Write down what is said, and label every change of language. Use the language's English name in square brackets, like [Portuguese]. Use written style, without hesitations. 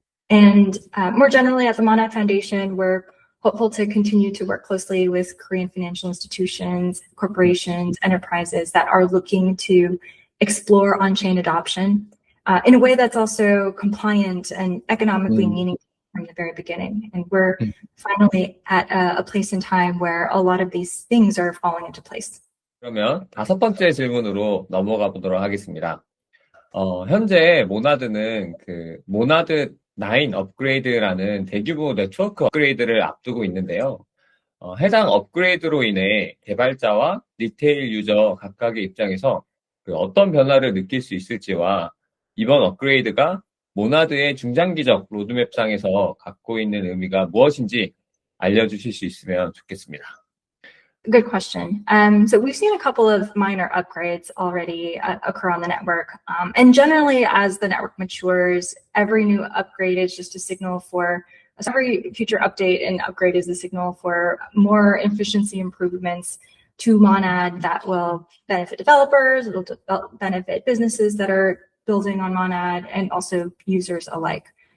[English] And more generally at the Monad Foundation, we're hopeful to continue to work closely with Korean financial institutions, corporations, enterprises that are looking to explore on-chain adoption in a way that's also compliant and economically meaningful from the very beginning. And we're finally at a place in time where a lot of these things are falling into place. [Korean] 그러면 5번째 질문으로 넘어가 보도록 하겠습니다. 현재 모나드는 그 모나드 9 업그레이드라는 대규모 네트워크 업그레이드를 앞두고 있는데요. 해당 업그레이드로 인해 개발자와 리테일 유저 각각의 입장에서 그 어떤 변화를 느낄 수 있을지와 이번 업그레이드가 모나드의 중장기적 로드맵상에서 갖고 있는 의미가 무엇인지 알려주실 수 있으면 좋겠습니다. [English] Good question. So we've seen a couple of minor upgrades already occur on the network. And generally, as the network matures, every new upgrade is just a signal for So every future update and upgrade is a signal for more efficiency improvements to Monad that will benefit developers, it'll benefit businesses that are building on Monad, and also users alike.